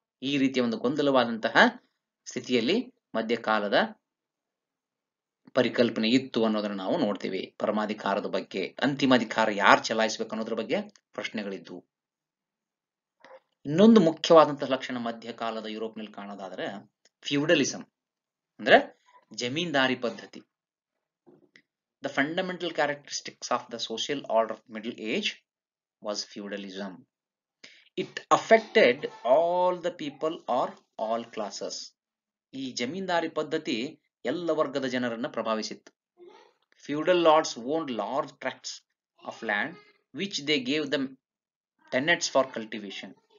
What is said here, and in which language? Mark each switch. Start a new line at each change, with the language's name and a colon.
Kannada: ಈ ರೀತಿಯ ಒಂದು ಗೊಂದಲವಾದಂತಹ ಸ್ಥಿತಿಯಲ್ಲಿ ಮಧ್ಯಕಾಲದ ಪರಿಕಲ್ಪನೆ ಇತ್ತು ಅನ್ನೋದನ್ನ ನಾವು ನೋಡ್ತೀವಿ. ಪರಮಾಧಿಕಾರದ ಬಗ್ಗೆ, ಅಂತಿಮ ಅಧಿಕಾರ ಯಾರು ಚಲಾಯಿಸಬೇಕು ಅನ್ನೋದ್ರ ಬಗ್ಗೆ ಪ್ರಶ್ನೆಗಳಿದ್ವು. ಇನ್ನೊಂದು ಮುಖ್ಯವಾದಂತಹ ಲಕ್ಷಣ ಮಧ್ಯಕಾಲದ ಯುರೋಪ್ನಲ್ಲಿ ಕಾಣೋದಾದ್ರೆ ಫ್ಯೂಡಲಿಸಂ, ಅಂದ್ರೆ ಜಮೀನ್ದಾರಿ ಪದ್ಧತಿ.
English: The fundamental characteristics of the social order of Middle Age was feudalism. It affected all the people or all classes.
Kannada: ಈ ಜಮೀನ್ದಾರಿ ಪದ್ಧತಿ ಎಲ್ಲ ವರ್ಗದ ಜನರನ್ನ ಪ್ರಭಾವಿಸಿತ್ತು.
English: Feudal lords owned large tracts of land which they gave them tenants for cultivation.